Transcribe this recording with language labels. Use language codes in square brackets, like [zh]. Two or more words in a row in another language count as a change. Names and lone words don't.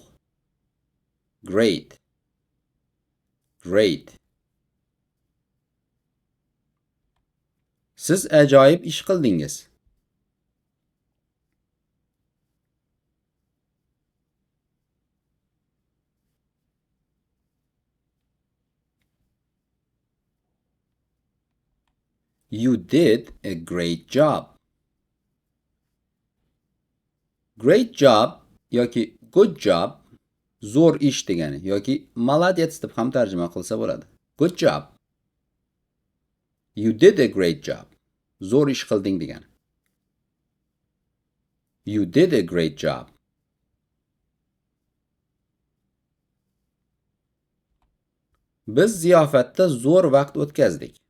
[en] Great. Great. [uz] Siz ajoyib ish qildingiz. [en] You did a great job. Great job [uz] yoki [en] good job [uz] zo'r ish degani yoki молодец deb ham tarjima qilsa bo'ladi. [en] Good job. You did a great job. [uz] Zo'r ish qilding degani. [en] You did a great job. [uz] Biz ziyofatda zo'r vaqt o'tkazdik.